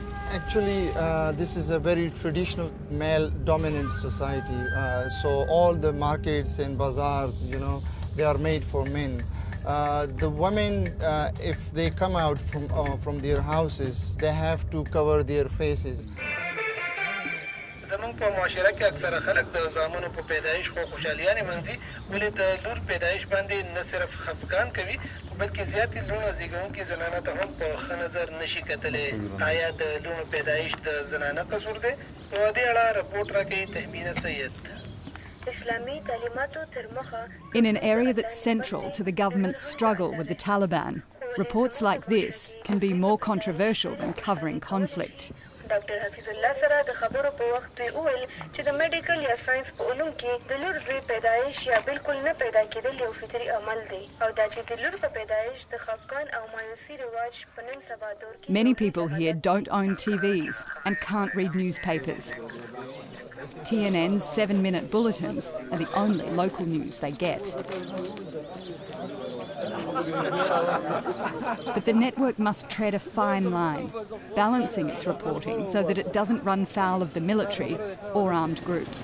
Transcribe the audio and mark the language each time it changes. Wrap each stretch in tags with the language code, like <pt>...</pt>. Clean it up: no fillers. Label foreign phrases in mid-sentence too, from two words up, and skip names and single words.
<en>Actually, this is a very traditional male-dominant society. So all the markets and bazaars, they are made for men. The women, if they come out from their houses, they have to cover their faces.</en> <ps>زمونږ په معاشره کې اکثره خلک د زامنو په پیدایش خو خوشحالیانې منځي ولې د لور پیدایش باندې نه صرف خفګان کوي بلکې زیاتې لوڼه زیږونکې زنانه ته هم په ښه نظر نشي کتلی آیا د لوڼو پیدایش د زنانه قصور دی په دې اړه رپورټ راکوي تهمینه سید</ps> <en>In an area that's central to the government's struggle with the Taliban, reports like this can be more controversial than covering conflict.</en> <ps>ډاکټر حفیظ الله سره د خبرو په وخت دوی وویل چې د میډیکل یا ساينس په علوم کې د لور زوی پیدایش یا بالکل نه پیدا کېدل یو فطري عمل دی او دا چې د لور په پیدایش د خفګان او مایوسي رواج په نن سبا دور کې</ps> <en>Many people here don't own TVs and can't read newspapers. TNN's 7-minute bulletins are the only local news they get. But the network must tread a fine line, balancing its reporting so that it doesn't run foul of the military or armed groups.</en>